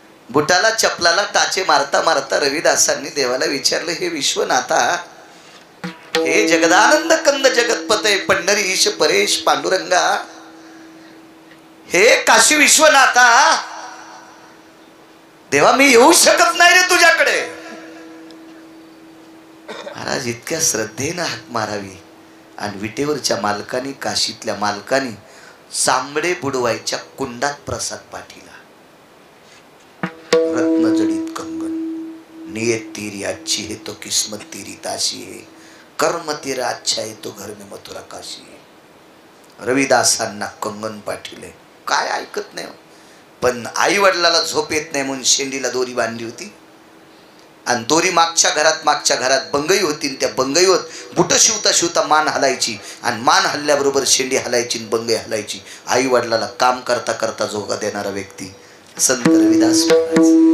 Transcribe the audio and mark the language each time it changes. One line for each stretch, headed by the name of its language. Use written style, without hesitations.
Marathi: बुटाला चपलाला टाचे मारता मारता रविदासांनी देवाला विचारलं, हे विश्वनाथा, हे जगदानंद कंद जगतपते पंढरी ईश परेश पांडुरंगा, हे काशी विश्वनाथा, देवा मी येऊ शकत नाही रे तुझ्याकडे. महाराज इतक्या श्रद्धेनं हाक मारावी आणि विटेवरच्या मालकाने, काशीतल्या मालकाने चांबडे बुडवायच्या कुंडात प्रसाद पाठीला.
Hindi: रत्न जडित कंगन, नियत तेरी अच्छी है तो किस्मत तेरी ताशी है, कर्म तेरा अच्छा है तो घर में मथुरा काशी है.
Marathi: रविदासांना कंगन पाठिले. काय ऐकत नाही. पण आई वडिलाला झोप येत नाही म्हणून शेंडीला दोरी बांधली होती आणि दोरी मागच्या घरात बंगई होती आणि त्या बंगईवर बुट शिवता शिवता मान हलायची आणि मान हल्ल्याबरोबर शेंडी हलायची आणि बंगई हलायची. आई वडिलाला काम करता करता जोगा देणारा व्यक्ती संत रविदास महाराज.